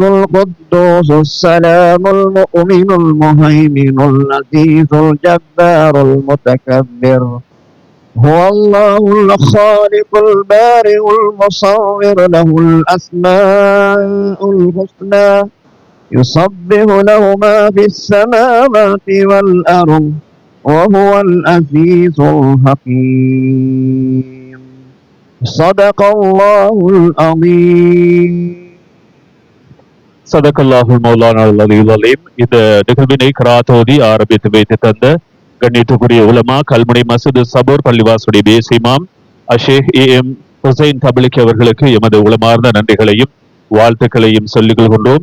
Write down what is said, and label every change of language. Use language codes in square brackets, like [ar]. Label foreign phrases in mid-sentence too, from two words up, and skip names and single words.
[ar] القدوس السلام المؤمن المهيمن العزيز الجبار المتكبر هو الله الخالق البارئ المصور له الأسماء الحسنى يسبح له ما في السماوات والأرض وهو العزيز الحكيم صدق الله العظيم. صدق الله مولانا العلي العليم. [ta] இந்த நிகழ்வினை கிராத்தோதி ஆரம்பித்து வைத்து தந்த கண்ணியத்துக்குரிய உலமா கல்முனை மசூது சபூர் பள்ளிவாசுடைய பேசிமாம் அஷேக் AM ஹுசைன் தபிலிக் அவர்களுக்கு எமது உளமார்ந்த நன்றிகளையும் வாழ்த்துக்களையும் சொல்லிக் கொள்கின்றோம்.